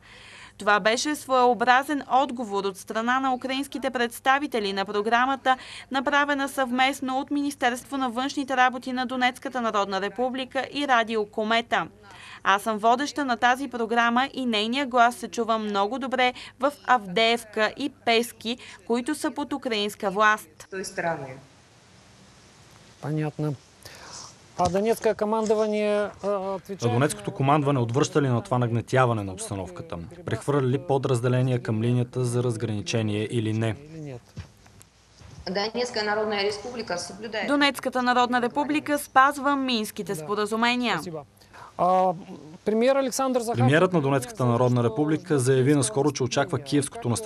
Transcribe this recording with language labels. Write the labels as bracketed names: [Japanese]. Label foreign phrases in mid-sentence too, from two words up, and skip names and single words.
[Bulgarian] Това беше своеобразен отговор от страна на украинските представители на програмата, направена съвместно от Министерство на външните работи на Донецката народна република и радио "Комета". Аз съм водеща на тази програма и нейния глас се чува много добре в Авдеевка и Пески, които са под украинска власт. [Russian] Понятно. А Донецкое командование отвечает... [Bulgarian] Донецкото командване отвръща ли на това нагнетяване на обстановката? Прехвърля ли подразделения към линията за разграничение или не? Донецката народна република спазва минските споразумения. Премиерът на Донецката народна република заяви наскоро, че очаква киевското настъпление.